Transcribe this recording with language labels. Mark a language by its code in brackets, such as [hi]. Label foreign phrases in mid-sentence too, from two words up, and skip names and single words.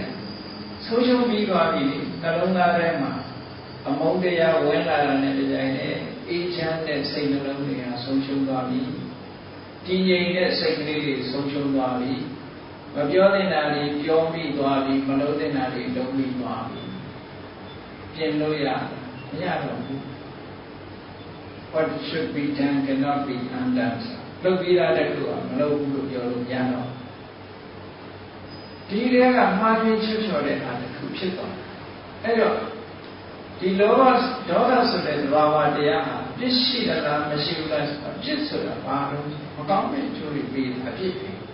[my] ဆုံးရှုံးပြီးသွားပြီနှလုံးသားထဲမှာအမုန်းတရားဝင်လာတာနဲ့တပြိုင်တည်းအေးချမ်းတဲ့စိတ်နှလုံးတွေဟာဆုံးရှုံးသွားပြီတည်ငြိမ်တဲ့စိတ်ကလေးတွေဆုံးရှုံးသွားပြီမပြောသင့်တာတွေပြောပြီးသွားပြီမလုပ်သင့်တာတွေလုပ်ပြီးသွားပြီပြင်လို့ရမရတော့ဘူး [en] What should be done cannot be undone [my] လုပ်ပြီးသားတဲ့ခုကမလုပ်ဘူးလို့ပြောလို့မရတော့ ဒီတွေကမှားယွင်းချွတ်ချော်တဲ့အားတစ်ခုဖြစ်သွားတယ်အဲ့တော့ဒီလောဘဒေါသဆိုတဲ့သဘာဝတရားဟာပြစ်ရှိတာလားမရှိဘူးလားဆိုတာပြစ်ဆိုတာဘာလို့မကောင်းတဲ့အကျိုးတွေပေးအပြစ်တွေ